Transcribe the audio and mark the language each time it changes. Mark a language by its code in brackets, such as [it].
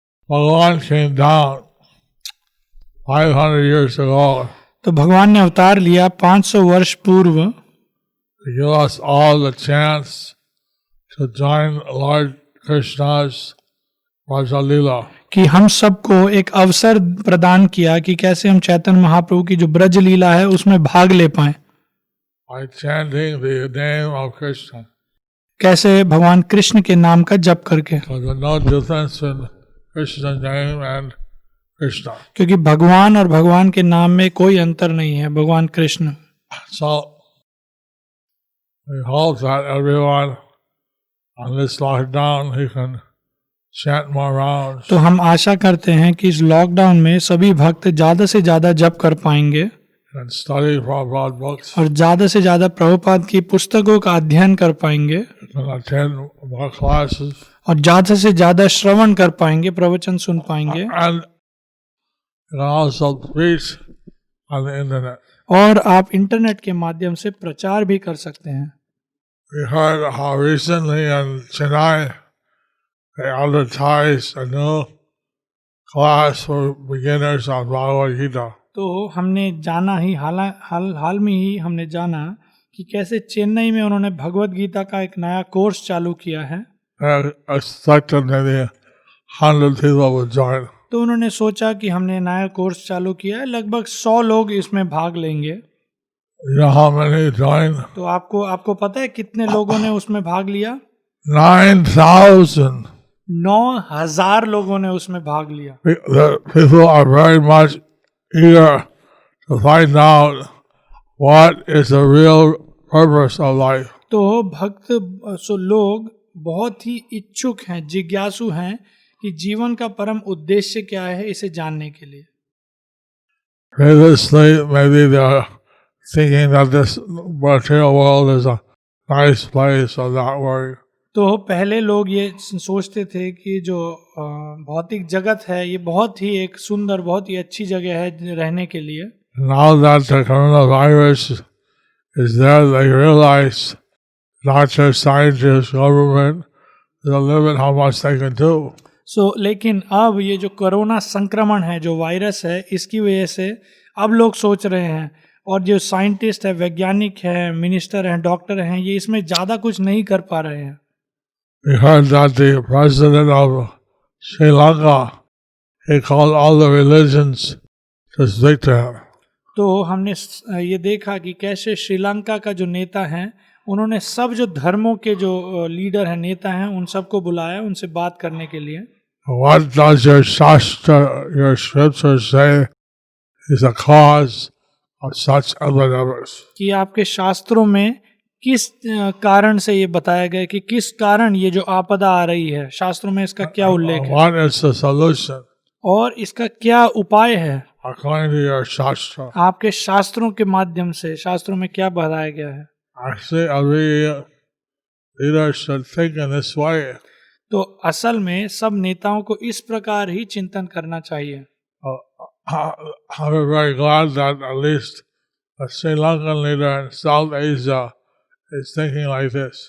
[en] Bhagavan came down 500 years ago [hi] तो भगवान ने अवतार लिया 500 वर्ष पूर्व [en] to give us all the chance to join Lord Krishna's Raja Leela. [hi] कि हम सबको एक अवसर प्रदान किया कि कैसे हम चैतन्य महाप्रभु की जो ब्रज लीला है उसमें भाग ले पाएं. [en] By chanting the name of Krishna. [hi] कैसे भगवान कृष्ण के नाम का जप करके. [en] So there's no difference in Krishna's name and Krishna. [hi] क्योंकि भगवान और भगवान के नाम में कोई अंतर नहीं है, भगवान Krishna. [en] So we hope that everyone on this lockdown he can chant more rounds. [hi] तो हम आशा करते हैं कि इस लॉकडाउन में सभी भक्त ज्यादा से ज्यादा जप कर पाएंगे [en] And study Prabhupada books. [hi] और ज्यादा से ज्यादा प्रभुपाद की पुस्तकों का अध्ययन कर पाएंगे [en] And attend more classes. [hi] और ज्यादा से ज्यादा श्रवण कर पाएंगे, प्रवचन सुन पाएंगे. [en] And you can also preach on the internet. [hi] और आप इंटरनेट के माध्यम से प्रचार भी कर सकते हैं. [en] We heard how recently in Chennai they advertised a new class for beginners on Bhagavad Gita. [hi] तो हमने जाना ही हाल में ही हमने जाना कि कैसे चेन्नई में उन्होंने भगवत गीता का एक नया कोर्स चालू किया है. [en] And I expected maybe 100 people would join. [hi] तो उन्होंने सोचा कि हमने नया कोर्स चालू किया है, लगभग 100 लोग इसमें भाग लेंगे. [en] You know how many joined? [hi] तो आपको पता है कितने लोगों ने उसमें भाग लिया? [en] 9,000. [hi] 9,000 लोगों ने उसमें भाग लिया. [en] The people are very much eager to find out what is the real purpose of life. [hi] तो भक्त लोग बहुत ही इच्छुक हैं, जिज्ञासु हैं कि जीवन का परम उद्देश्य क्या है, इसे जानने के लिए. [en] Previously, maybe they are thinking that this material world is a nice place or that way. [hi] तो पहले लोग ये सोचते थे कि जो भौतिक जगत है ये बहुत ही एक सुंदर, बहुत ही अच्छी जगह है रहने के लिए. [en] Now that the coronavirus is there, they realize doctors, scientists, government, there's a limit how much they can do. [hi] लेकिन अब ये जो कोरोना संक्रमण है, जो वायरस है, इसकी वजह से अब लोग सोच रहे हैं और जो साइंटिस्ट है, वैज्ञानिक है, मिनिस्टर हैं, डॉक्टर हैं, ये इसमें ज़्यादा कुछ नहीं कर पा रहे हैं. [en] We heard that the president of Sri Lanka, he called all the religions to speak to him. [hi] तो हमने ये देखा कि कैसे श्रीलंका का जो नेता हैं, उन्होंने सब जो धर्मों के जो लीडर हैं, नेता हैं, उन सबको बुलाया उनसे बात करने के लिए. [en] What does your Shastra, your scriptures say is the cause of such epidemics? [hi] कि आपके शास्त्रों में किस कारण से ये बताया गया कि किस कारण ये जो आपदा आ रही है, शास्त्रों में इसका क्या उल्लेख है [en] What is the solution [hi] और इसका क्या उपाय है. [en] according to your Shastra? [hi] आपके शास्त्रों के माध्यम से, शास्त्रों में क्या बताया गया है. [en] Actually, every leader should think in this way. [hi] तो असल में सब नेताओं को इस प्रकार ही चिंतन करना चाहिए. [en] I'm very glad that at least a Sri Lankan leader in South Asia is thinking like this.